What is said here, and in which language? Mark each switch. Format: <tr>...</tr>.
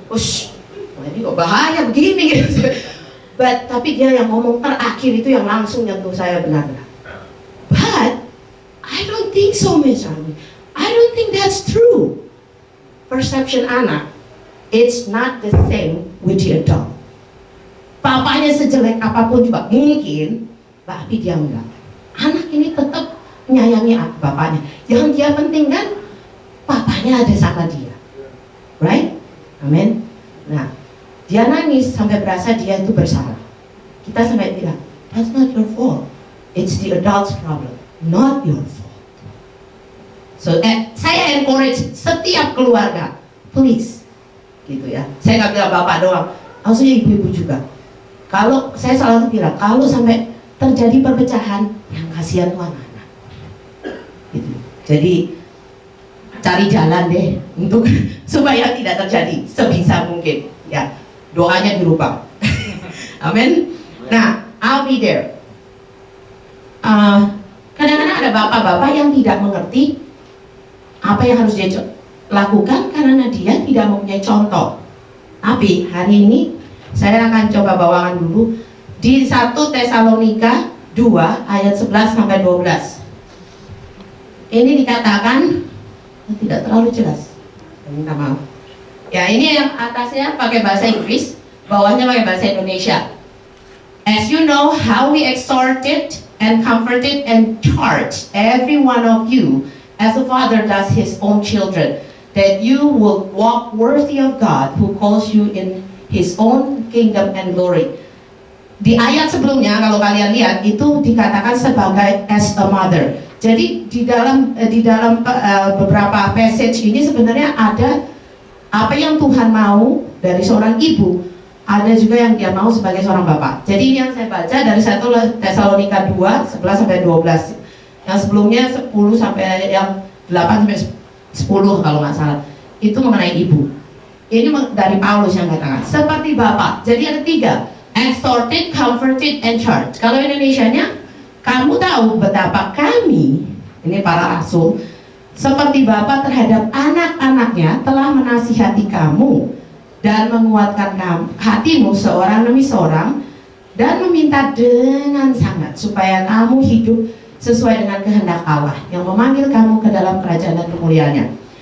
<id>Ush, ini kok bahaya begini gitu. Tapi dia yang ngomong terakhir itu yang langsung nyentuh saya benar-benar.</id> <en>But I don't think so, Miss Army. I don't think that's true. Perception anak It's not the same with the adult.</en> <id>Bapaknya sejelek apapun juga mungkin, tapi dia enggak. Anak ini tetap menyayangi bapaknya. Yang dia pentingkan bapaknya ada sama dia, right? Amin. Nah, dia nangis sampai berasa dia itu bersalah. Kita sampai bilang,</id> <en>that's not your fault. It's the adult's problem, not your fault.</en> <id>So, saya encourage setiap keluarga, please, gitu ya. Saya nggak bilang bapak doang, maksudnya ibu-ibu juga. Kalau saya selalu bilang, kalau sampai terjadi perpecahan, yang kasihan tuh anak-anak. Gitu. Jadi cari jalan deh untuk supaya tidak terjadi sebisa mungkin. Ya, doanya dirubah. Amin.</id> <en>Nah, I'll be there.</en> <id>Kadang-kadang ada bapak-bapak yang tidak mengerti apa yang harus dia lakukan karena dia tidak mempunyai contoh. Tapi hari ini saya akan coba bawakan dulu di 1 Tesalonika 2 ayat 11 sampai 12. Ini dikatakan tidak terlalu jelas. Minta maaf. Ya, ini yang atasnya pakai bahasa Inggris, bawahnya pakai bahasa Indonesia.</id> <en>As you know how we exhorted and comforted and charged every one of you as a father does his own children, that you will walk worthy of God who calls you in his own kingdom and glory.</en> <id>Di ayat sebelumnya kalau kalian lihat itu dikatakan sebagai</id> <en>as a mother.</en> <id>Jadi di dalam beberapa passage ini sebenarnya ada apa yang Tuhan mau dari seorang ibu, ada juga yang dia mau sebagai seorang bapak. Jadi yang saya baca dari 1 Tesalonika 2 11 sampai 12. Yang sebelumnya 10 sampai yang 8 sampai 10 kalau nggak salah. Itu mengenai ibu. Ini dari Paulus yang katakan seperti bapak. Jadi ada 3,</id> <en>exhorted, comforted, and charged.</en> <id>Kalau Indonesianya, kamu tahu betapa kami, ini para rasul, seperti bapak terhadap anak-anaknya telah menasihati kamu dan menguatkan hatimu seorang demi seorang dan meminta dengan sangat supaya kamu hidup sesuai dengan kehendak Allah yang memanggil kamu ke dalam kerajaan dan kemuliaannya.</id>